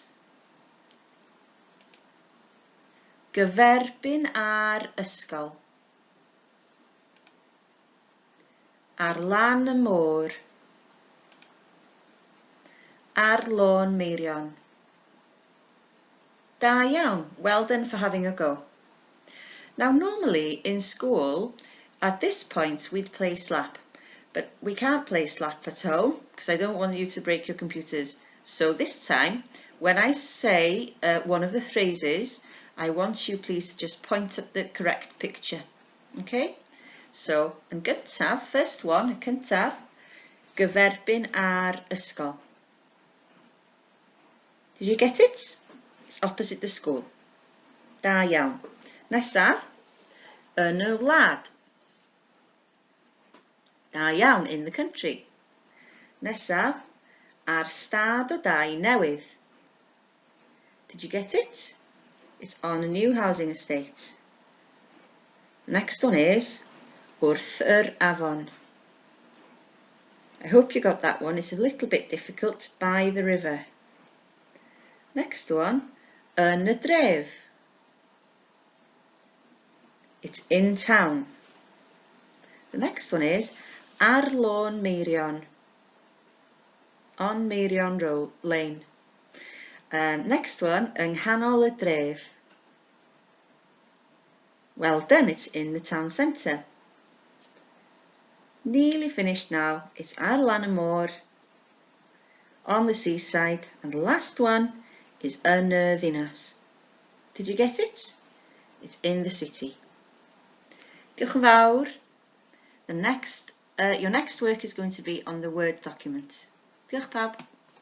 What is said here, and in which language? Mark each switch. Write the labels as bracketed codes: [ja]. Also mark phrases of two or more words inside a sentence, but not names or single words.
[cy] Gyferbyn ar ysgol. Ar lan y môr. Ar lôn Meirion. Da iawn. [en] Well done for having a go. Now normally in school, at this point we'd play slap, but we can't play slap at home because I don't want you to break your computers. So this time, when I say one of the phrases, I want you please to just point at the correct picture. Okay? So, [cy] yn gyntaf, [en] first one, [cy] y cyntaf, gyferbyn ar ysgol. [en] Did you get it? It's opposite the school. [cy] Da iawn. Nesaf, yn y wlad. Da iawn, [en] in the country. [cy] Nesaf, ar stad o dai newydd. [en] Did you get it? It's on a new housing estate. The next one is [cy] wrth yr afon. [en] I hope you got that one. It's a little bit difficult. By the river. Next one, [cy] yn y dref. [en] It's in town. The next one is [cy] ar lôn Meirion. [en] On Meirion Lane. Next one, [cy] yng nghanol y dref. [en] Well done, it's in the town centre. Nearly finished now. It's [cy] ar lan y môr, [en] on the seaside, and the last one is [cy] yn y ddinas. [en] Did you get it? It's in the city. [cy] Diolch yn fawr. [en] Your next work is going to be on the Word document. [cy] Diolch pawb.